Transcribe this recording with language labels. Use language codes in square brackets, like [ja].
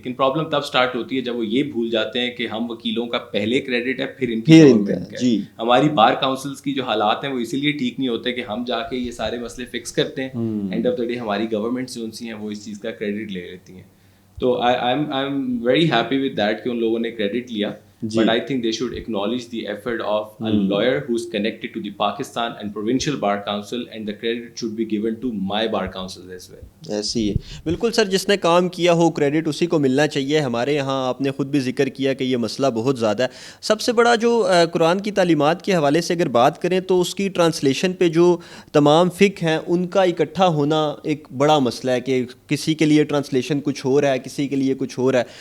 [ur] لیکن پرابلم تب اسٹارٹ ہوتی ہے جب وہ یہ بھول جاتے ہیں کہ ہم وکیلوں کا پہلے کریڈٹ ہے پھر ان کی گورنمنٹ کا. ہماری بار کاؤنسلس کی جو حالات ہیں وہ اسی لیے ٹھیک نہیں ہوتے کہ ہم جا کے یہ سارے مسئلے فکس کرتے ہیں، [en] end of the day [ur] ہماری گورنمنٹس جو سی ہیں وہ اس چیز کا کریڈٹ لے لیتی ہیں. تو [en] I am very happy with that [ur] کہ ان لوگوں نے کریڈٹ لیا. [en] But I think they should acknowledge the effort of a lawyer who's connected to the Pakistan and Provincial Bar Council, and the credit should be given to my bar councils as well. [ur] ایسی ہے بالکل سر، جس نے کام کیا ہو credit اسی کو ملنا چاہیے. ہمارے یہاں آپ نے خود بھی ذکر کیا کہ یہ مسئلہ بہت زیادہ ہے. سب سے بڑا جو قرآن کی تعلیمات کے حوالے سے اگر بات کریں تو اس کی ٹرانسلیشن پہ جو تمام فقہ ہیں ان کا اکٹھا ہونا ایک بڑا مسئلہ ہے کہ کسی کے لیے ٹرانسلیشن کچھ ہو رہا ہے، کسی کے لیے کچھ ہو رہا ہے.